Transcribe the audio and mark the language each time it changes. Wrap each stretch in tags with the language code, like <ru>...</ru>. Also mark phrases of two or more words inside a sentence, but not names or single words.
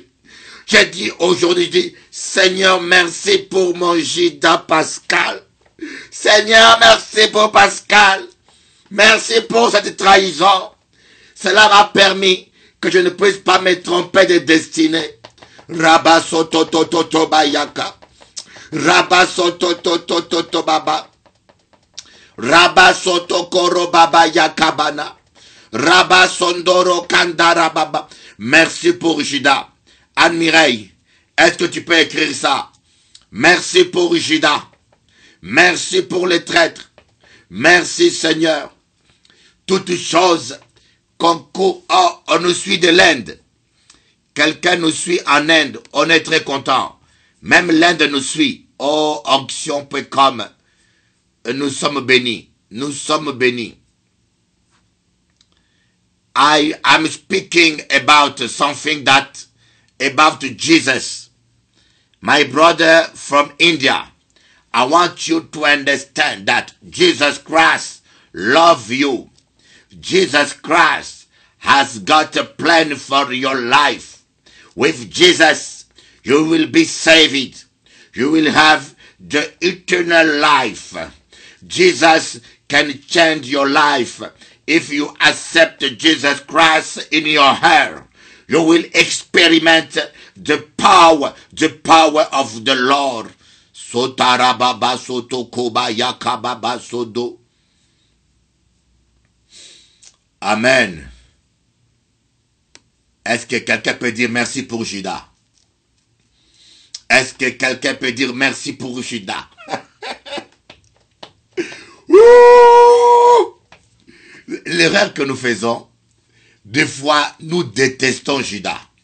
<fr>J'ai dit aujourd'hui, Seigneur, merci pour mon Judas Pascal. Seigneur, merci pour Pascal. Merci pour cette trahison. Cela m'a permis que je ne puisse pas me tromper de destinée. Rabasotototo bayaka. Rabasotototo baba. Rabasotokoro baba yakabana. Rabasondoro kandara baba. Merci pour Judas. Anne-Mireille, est-ce que tu peux écrire ça? Merci pour Judas. Merci pour les traîtres. Merci Seigneur. Toutes choses qu'on on nous suit de l'Inde. Quelqu'un nous suit en Inde. On est très content. Même l'Inde nous suit. Oh, Onction.com. Nous sommes bénis. Nous sommes bénis.</fr> <en>I'm speaking about something about Jesus. My brother from India. I want you to understand that Jesus Christ loves you. Jesus Christ has got a plan for your life. With Jesus, you will be saved. You will have the eternal life. Jesus can change your life. If you accept Jesus Christ in your heart, you will experiment the power of the Lord. Sotarababa sotokoba yakababa sodo.</en> <fr>Amen. Est-ce que quelqu'un peut dire merci pour Judas? Est-ce que quelqu'un peut dire merci pour Judas? L'erreur que nous faisons, des fois, nous détestons Judas.</fr>